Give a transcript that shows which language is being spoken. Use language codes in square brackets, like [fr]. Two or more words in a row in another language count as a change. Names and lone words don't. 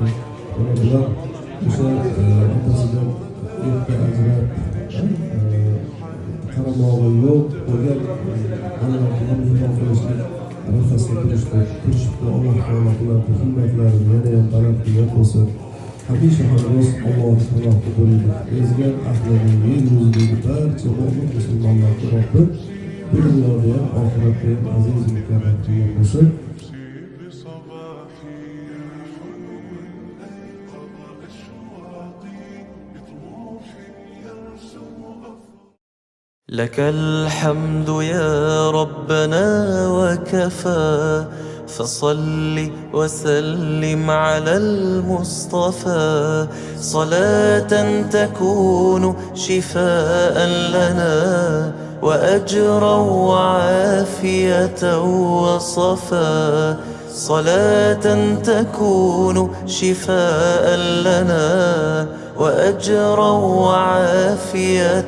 [uz] Mana bular o'sha otasidan erta ajrab qaramog'i yo'q bo'lgan bolalarni mehmon qilishlik arafasida turishibdi. Alloh taolo ularning himmatlarini yana ham baland qilgan bo'lsin. Hamisha hamroz Allohning panohida bo'ladi. Ezgan ahlini yer yuzidagi barcha mo'min musulmonlarga Robbim bu dunyoda ham oxiratda ham aziz mukarram qilgan bo'lsin. [ar] لك الحمد يا ربنا وكفى فصل وسلم على المصطفى صلاة تكون شفاء لنا وأجرا وعافية وصفا صلاة تكون شفاء لنا وأجرا وعافية